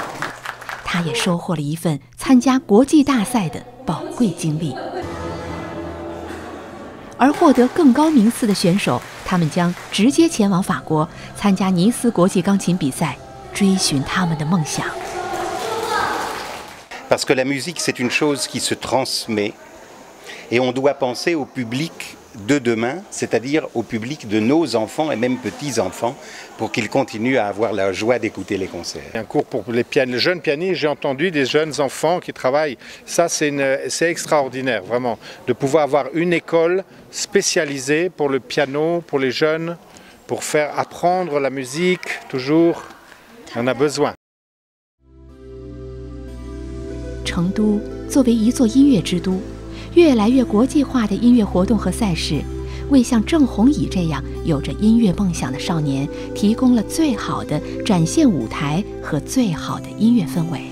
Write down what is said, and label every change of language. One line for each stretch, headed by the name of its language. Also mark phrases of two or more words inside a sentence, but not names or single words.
Chinese: 他也收获了一份参加国际大赛的宝贵经历。而获得更高名次的选手，他们将直接前往法国参加尼斯国际钢琴比赛，追寻他们的梦想。
French: Parce que la musique, c'est une chose qui se transmet, et on doit penser au public de demain, c'est-à-dire au public de nos enfants et même petits-enfants, pour qu'ils continuent à avoir la joie d'écouter les concerts. Un cours pour les jeunes pianistes, j'ai entendu des jeunes enfants qui travaillent. Ça, c'est extraordinaire, vraiment, de pouvoir avoir une école spécialisée pour le piano, pour les jeunes, pour faire apprendre la musique, toujours, on a besoin.
Chinese: 成都作为一座音乐之都，越来越国际化的音乐活动和赛事，为像郑弘乙这样有着音乐梦想的少年提供了最好的展现舞台和最好的音乐氛围。